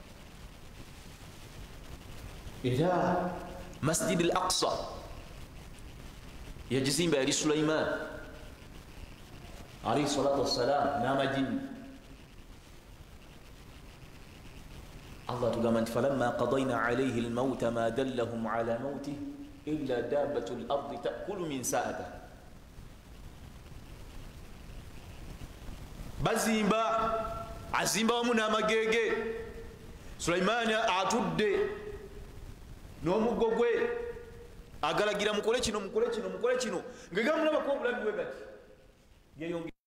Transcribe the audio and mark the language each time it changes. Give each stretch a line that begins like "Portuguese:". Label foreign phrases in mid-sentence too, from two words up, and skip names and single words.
Ganda: Era Masjid al-Aqsa yagizimba yali Sulaiman
Arabic: عليه الصلاة والسلام
Ganda: n'amajini.
Arabic: Allah
Ganda: tugamba nti
Arabic: فلما قضينا عليه الموت ما دلهم على موته إلا دابة الأرض تأكل منسأته.
Ganda: Bazimba azimba wamu n'amagege, Sulaiman atudde n'omuggo gwe agalagira mukole kino mukole kino mukole kino, ng'egamulabako obulabi bwe gati yeyongera